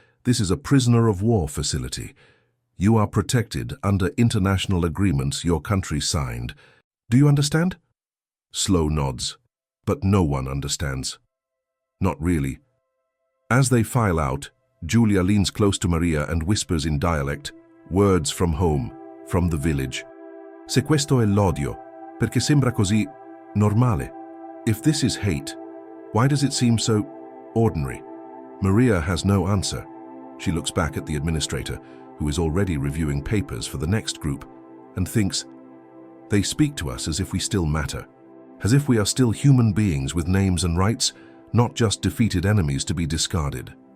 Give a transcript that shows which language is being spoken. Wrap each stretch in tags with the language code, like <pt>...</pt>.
<en>This is a prisoner of war facility. You are protected under international agreements your country signed. Do you understand? Slow nods, but no one understands. Not really. As they file out, Giulia leans close to Maria and whispers in dialect, words from home, from the village.</en> <it>Se questo è l'odio, perché sembra così normale.</it> <en>If this is hate, why does it seem so ordinary? Maria has no answer. She looks back at the administrator, who is already reviewing papers for the next group, and thinks, they speak to us as if we still matter, as if we are still human beings with names and rights, not just defeated enemies to be discarded.</en>